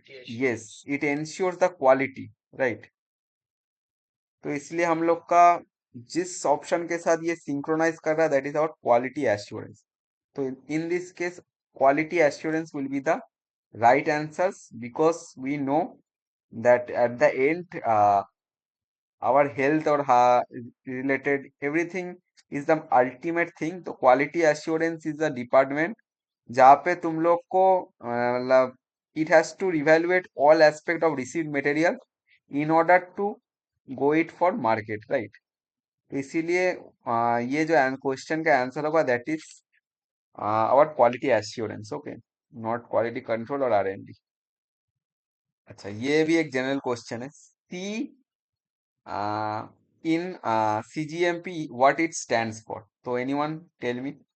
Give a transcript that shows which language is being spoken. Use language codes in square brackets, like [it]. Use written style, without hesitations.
[en] Yes, it ensure the quality, right. [hi] तो इसलिए हम लोग का जिस ऑप्शन के साथ ये सिंक्रोनाइज कर रहा है, that is our quality assurance. [en] तो in this case quality assurance will be the right answers, because we know that at the end our health or related everything is the ultimate thing। तो quality assurance is the department [hi] जहाँ पे तुम लोग को मतलब [en] it has to evaluate all aspect of received material in order to go it for market, right। [hi] तो इसीलिए ये जो क्वेश्चन का आंसर होगा [en] that is our quality assurance, [hi] okay, not quality control और आर एंड डी। अच्छा ये भी एक जनरल क्वेश्चन है, [en] C in cGMP what it stands for, तो anyone tell me?